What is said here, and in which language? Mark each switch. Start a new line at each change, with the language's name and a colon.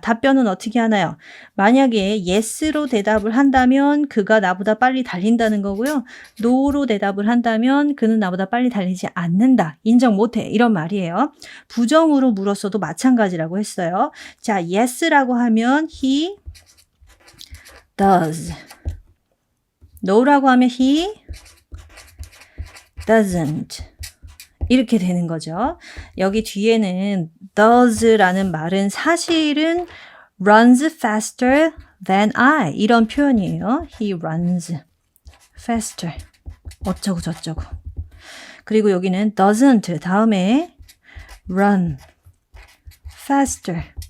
Korean: 답변은 어떻게 하나요? 만약에 yes로 대답을 한다면 그가 나보다 빨리 달린다는 거고요. no로 대답을 한다면 그는 나보다 빨리 달리지 않는다. 인정 못해. 이런 말이에요. 부정으로 물었어도 마찬가지라고 했어요. 자, yes라고 하면 he does. no라고 하면 he doesn't. 이렇게 되는 거죠. 여기 뒤에는 does라는 말은 사실은 runs faster than I 이런 표현이에요.
English: He runs faster. 어쩌고 저쩌고.
Korean: 그리고 여기는 doesn't 다음에 run faster.